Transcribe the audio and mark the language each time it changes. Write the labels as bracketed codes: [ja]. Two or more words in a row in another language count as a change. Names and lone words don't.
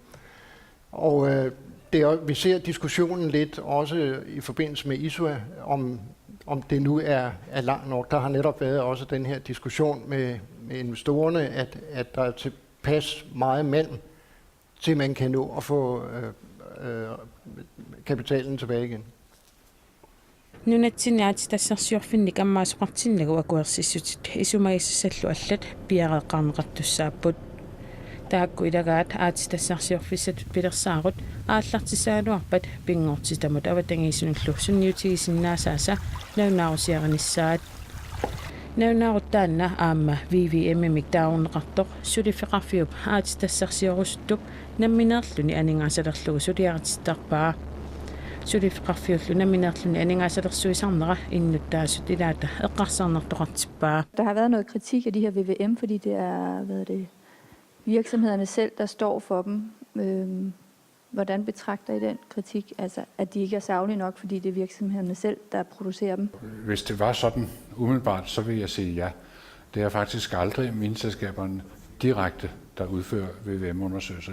[da] Og vi ser diskussionen lidt også i forbindelse med ISUA, om det nu er langt nok. Der har netop været også den her diskussion med investorerne, at der er tilpas meget malm, til man kan nå at få kapitalen tilbage igen. [kl] Nunatsinnaati tassarsiorfinnik ammaasuqartinnagu akuersissutit isumaissallu allat piaqeqqarneqartussaaput taakku ilagaat aati tassarsiorfissatut pilersaarut aallartisaaluarpat pinngortitamut avatangiisunullu sunniutigisinnaassaasa naunaarusiarinissaat naunaaruttaanna aamma VVM-mik taarunneqartoq sulifeqarfiup aati tassarsiorusuttup nammineerluni aningasalerlugu suliaritittarpaa sulifeqarfiullu nammineerluni aningasalersuisarnera innuttaasut ilaata eqqarsarnertoqartippaa. [da] Der har været noget kritik af de her VVM, fordi det er virksomhederne selv, der står for dem. Hvordan betragter I den kritik? Altså, at de ikke er saglige nok, fordi det er virksomhederne selv, der producerer dem? Hvis det var sådan umiddelbart, så vil jeg sige ja. Det er faktisk aldrig mineselskaberne direkte, der udfører VVM-undersøgelser.